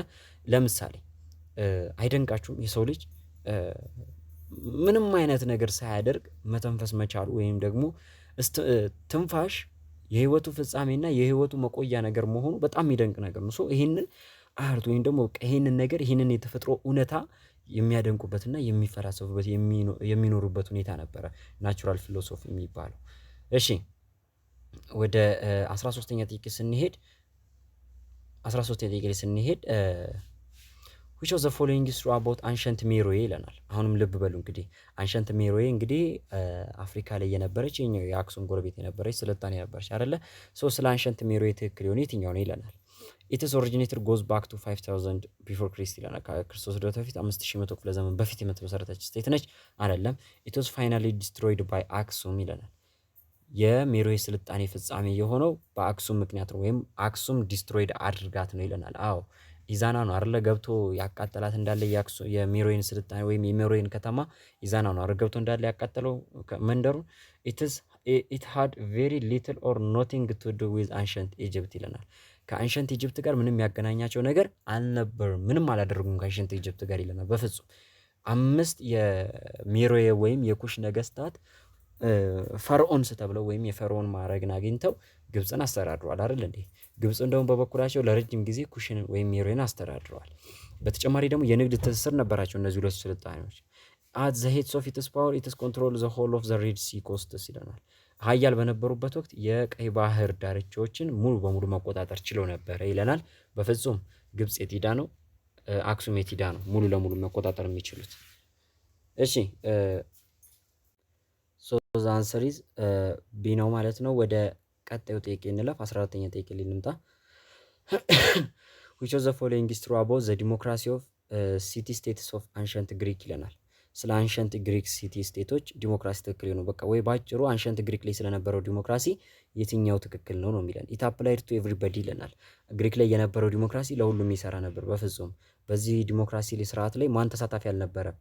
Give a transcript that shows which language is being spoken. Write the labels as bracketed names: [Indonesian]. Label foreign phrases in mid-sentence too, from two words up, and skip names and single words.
[Amharic] ለምሳሌ አይደንቃችሁም የሰው ልጅ ምንም አይነት ነገር ሳያደርግ መተንፈስ መቻሉ ወይም ደግሞ ትንፋሽ የህይወቱ ፍጻሜና የህይወቱ መቆያ ነገር መሆኑ በጣም የሚደንቅ ነገር ነው። ሶ ይህንን አርት ወይም ደግሞ ይህንን ነገር ይህንን የተፈጥሮ እውነታ የሚያደንቁበትና የሚፈላሰፉበት የሚኖሩበት ሁኔታ ነበረ [English] natural philosophy [Amharic] የሚባለው። እሺ ወደ 13ኛ ጥያቄ ስንሄድ 13ኛ ጥያቄ ስንሄድ [English] which of the following is true about ancient Meroe [Amharic] ይለናል። አሁንም ልብ በሉ እንግዲህ አንሸንት ሜሮዌ እንግዲህ አፍሪካ ላይ የነበረች የአክሱም ጎረቤት የነበረች ስልጣኔ ነበረች አይደለ? ሶ ስለ አንሸንት ሜሮዌ ትክክል የሆነ የትኛው ነው ይለናል። [English] it is originated goes back to 5000 before Christ [Amharic] ይለናል። ከክርስቶስ ልደት በፊት 5100 ክፍለ ዘመን በፊት የምትመሰረተች ስቴት ነች አይደለም። [English] it was finally destroyed by [Amharic] አክሱም ይለናል። የሜሮዌ ስልጣኔ ፍጻሜ የሆነው በአክሱም ምክንያት ነው ወይም አክሱም ዲስትሮይድ አድርጋት ነው ይለናል። አዎ ኢዛና ነው አይደለ? ገብቶ ያቃጠላት እንዳለ የሜሮዌን ስልጣኔ ወይም የሜሮዌን ከተማ ኢዛና ነው አይደል? ገብቶ እንዳለ ያቃጠለው መንደሩን [English] it had very little or nothing to do with ancient Egypt [Amharic] ይለናል። ከአንሸንት ኢጅፕት ጋር ምንም ያገናኛቸው ነገር አልነበርም፣ ምንም አላደረጉም ከአንሸንት ኢጅፕት ጋር ይለናል። በፍጹም 5 የሜሮዌ ወይም የኩሽ ነገስታት ፈርዖንስ ተብለው ወይም የፈርዖን ማዕረግን አግኝተው ግብፅን አስተዳድረዋል አይደል እንዴ? ግብፅ እንደውም በበኩላቸው ለረጅም ጊዜ ኩሽን ወይም ሜሮዌን አስተዳድረዋል። በተጨማሪ ደግሞ የንግድ ትስስር ነበራቸው እነዚህ ሁለት ስልጣኔዎች። [English] at the height of its power it is control the whole of the Red Sea coasts [Amharic] ይለናል። ሀያል በነበሩበት ወቅት የቀይ ባህር ዳርቻዎችን ሙሉ በሙሉ መቆጣጠር ችለው ነበረ ይለናል። በፍጹም ግብፅ የት ሄዳ ነው? አክሱም የት ሄዳ ነው ሙሉ ለሙሉ መቆጣጠር የሚችሉት? እሺ [English] so the answer is B [Amharic] ነው ማለት ነው። ወደ ቀጣዩ ጥያቄ እንለፍ። 14ኛ ጥያቄ ላይ እንምጣ። which [English] of the following is true about the democracy of city states of ancient Greek [Amharic] ይለናል። ስለ [English] ancient Greek city states [Amharic] ዲሞክራሲ ትክክል ነው። በቃ ወይ ባጭሩ አንሸንት ግሪክ ላይ ስለነበረው ዲሞክራሲ የትኛው ትክክል ነው ነው የሚለን። [English] it applied to everybody [Amharic] ይለናል። ግሪክ ላይ የነበረው ዲሞክራሲ ለሁሉም ይሰራ ነበር። በፍጹም በዚህ ዲሞክራሲ ስርዓት ላይ ማን ተሳታፊ አልነበረም?